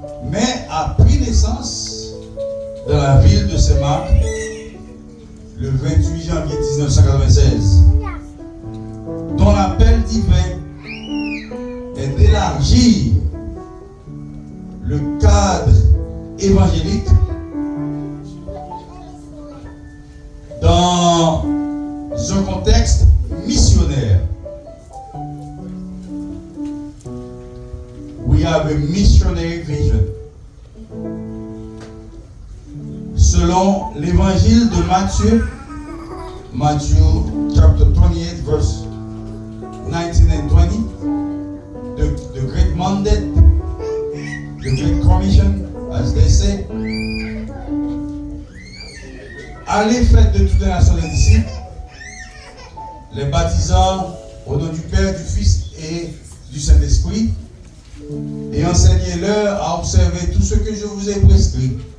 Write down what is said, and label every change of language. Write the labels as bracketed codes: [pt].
[fr] mais a pris naissance dans la ville de Saint-Marc le 28 janvier 1996, dont l'appel divin est d'élargir le cadre évangélique dans un contexte missionnaire. [en] We have a missionary vision. [fr] Selon l'évangile de Matthieu, [en] Matthew chapter 28 verse 19 and 20, the great mandate, the great commission, as they say, [fr] allez faites de toutes les nations des disciples, les baptisant au nom du Père, du Fils et du Saint-Esprit, et enseignez-leur à observer tout ce que je vous ai prescrit.